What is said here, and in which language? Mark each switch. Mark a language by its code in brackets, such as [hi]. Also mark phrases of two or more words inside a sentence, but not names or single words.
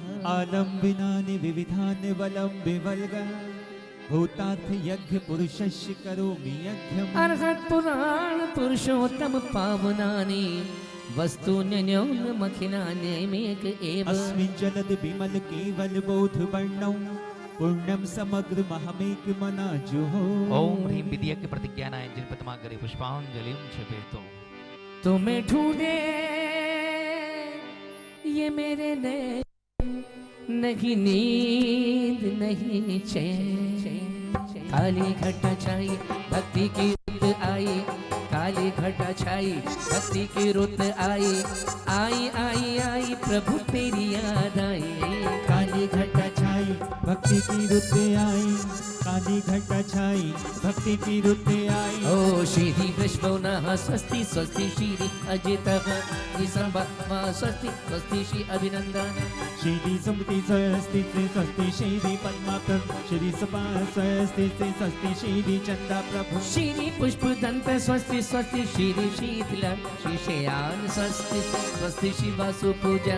[sa] आलम्बिनानि विविधानि वलं विवल्ग भूतार्थ यज्ञ पुरुषस्य करोमि यज्ञम्। अर्हत् पुराण पुरुषोत्तम पावनानि वस्तून्यन्योन्यमखिलान्यमेक एव। अस्मिन् जलद विमल केवल बोध वर्णौ पुण्यम समग्र महमेक मना जो हो। ओम ह्रीम विद्या के प्रतिज्ञानाय जिनपतमा करे पुष्पांजलि छिपेतो। [hi] तुम्हें ढूंढे ये मेरे नैन, नहीं नींद नहीं चैन। काली घटा छाई भक्ति की रुत आई, काली घटा छाई भक्ति की रुत आई, आई आई आई प्रभु तेरी याद आई। काली घटा छाई भक्ति की रुत आई, काली घटा छाई भक्ति की रुत आई। [sa] ओ श्री विश्वनाः स्वस्ति स्वस्ति श्री अजितः स्वस्ति स्वस्ति श्री अभिनंदन। श्री सुमति स्वस्ति स्वस्ति श्री पद्माकर, श्री सपा स्वस्ति स्वस्ति श्री चंदा प्रभु। श्री पुष्पदंत स्वस्ति स्वस्ति श्री शीतल, श्री शयान स्वस्ति स्वस्ति श्री वासु पूजन।